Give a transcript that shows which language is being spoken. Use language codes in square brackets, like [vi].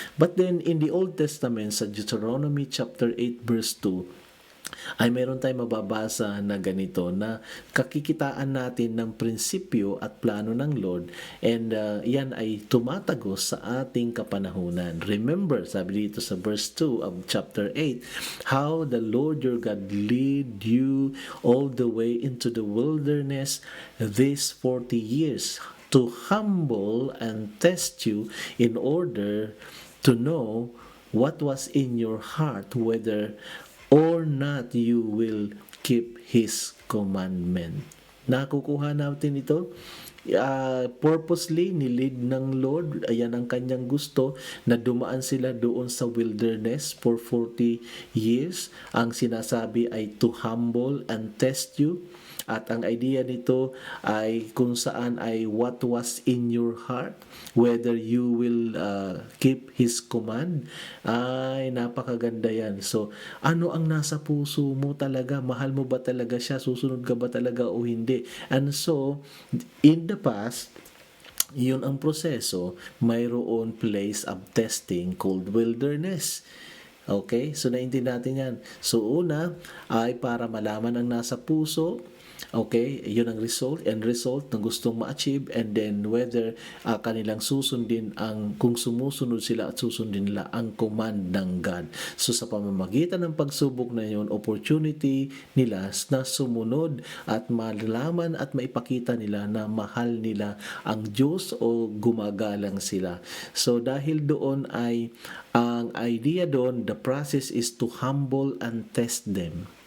[tl] But then in the Old Testament sa Deuteronomy chapter 8 verse 2 ay meron tayong mababasa na ganito na kakikitaan natin ng prinsipyo at plano ng Lord, and yan ay tumatagos sa ating kapanahunan. [en] Remember, [tl] sabi dito sa [en] verse 2 of chapter 8, how the Lord your God lead you all the way into the wilderness these 40 years to humble and test you in order to know what was in your heart, whether or not you will keep His commandment. [tl] Nakukuha natin ito. Purposely nilid ng Lord, ayan ang kanyang gusto, na dumaan sila doon sa wilderness [en] for 40 years. [tl] Ang sinasabi ay [en] to humble and test you. [tl] At ang idea nito ay kung saan ay [en] what was in your heart, whether you will keep His command. [tl] Ay napakaganda yan. So ano ang nasa puso mo talaga? Mahal mo ba talaga siya? Susunod ka ba talaga o hindi? [en] And so in the past, yun ang proseso, mayroon place of testing called wilderness. [tl] Okay? So naintindihan natin yan. So una ay para malaman ang nasa puso. Okay, yun ang end result ng gustong ma-achieve, and then whether kanilang susundin kung sumusunod sila at susundin nila ang command ng God. So sa pamamagitan ng pagsubok na yun, opportunity nila na sumunod at malaman at maipakita nila na mahal nila ang Diyos o gumagalang sila. So dahil doon ay, ang idea doon, [en] the process is to humble and test them.